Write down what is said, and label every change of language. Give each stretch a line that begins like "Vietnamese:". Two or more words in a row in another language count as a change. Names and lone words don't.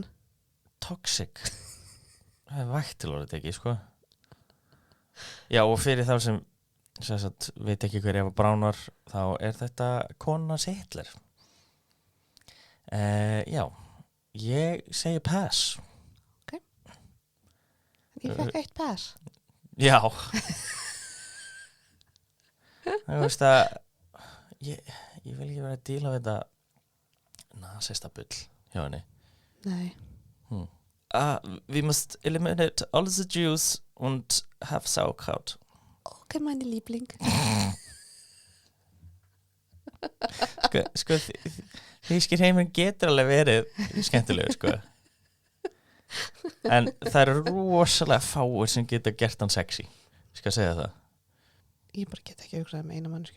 Icelandic: toxic það er vægt til orðið ekki, sko já, og fyrir þá sem sagt, veit ekki hver Eva Braun var þá er þetta kona Hitler já ég segi pass ég fekk eitt pass já það veist að ég vil ekki vera að díla við þetta nasista bull hjá henni nei
English: we must eliminate all the Jews and have sauerkraut
German: ok, meine Liebling
Icelandic: sko þýskir heiminn getur alveg verið skemmtilegur sko en það eru rosalega fáir sem geta gert hann sexy skal segja það ég bara get ekki hugsað eina mannsku